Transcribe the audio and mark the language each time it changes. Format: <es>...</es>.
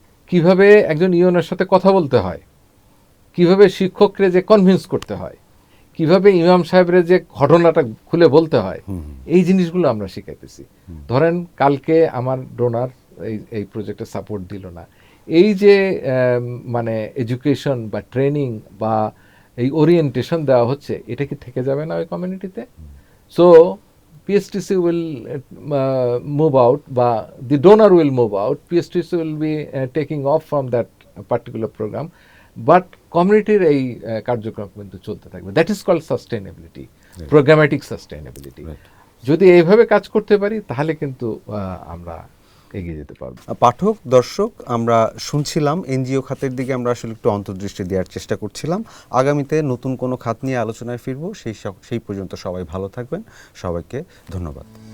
<bn>কিভাবে একজন ইউনের সাথে কথা বলতে হয়, কিভাবে শিক্ষকরে যে কনভিন্স করতে হয়, কিভাবে ইমাম সাহেবরে যে ঘটনাটা খুলে বলতে হয়, এই জিনিসগুলো আমরা শিখাইতেছি। ধরেন কালকে আমার ডোনার এই প্রজেক্টে সাপোর্ট দিল না, এই যে মানে এডুকেশন বা ট্রেনিং বা এই ওরিয়েন্টেশন দেওয়া হচ্ছে, এটা কি থেকে যাবে না ওই কমিউনিটিতে?</bn> <en>so PSTC will move out, the donor will move out, PSTC will be taking off from that particular program, but community</en> <bn>এই কার্যক্রম কিন্তু চলতে থাকবে।</bn> <en>That is called sustainability, programmatic sustainability.</en> <bn>যদি এইভাবে কাজ করতে পারি, তাহলে কিন্তু আমরা এগিয়ে যেতে পারবো। পাঠক, দর্শক, আমরা শুনছিলাম এনজিও খাতের দিকে আমরা আসলে একটু অন্তর্দৃষ্টি দেওয়ার চেষ্টা করছিলাম। আগামীতে নতুন কোনো খাত নিয়ে আলোচনায় ফিরবো। সেই পর্যন্ত সবাই ভালো থাকবেন। সবাইকে ধন্যবাদ।</bn>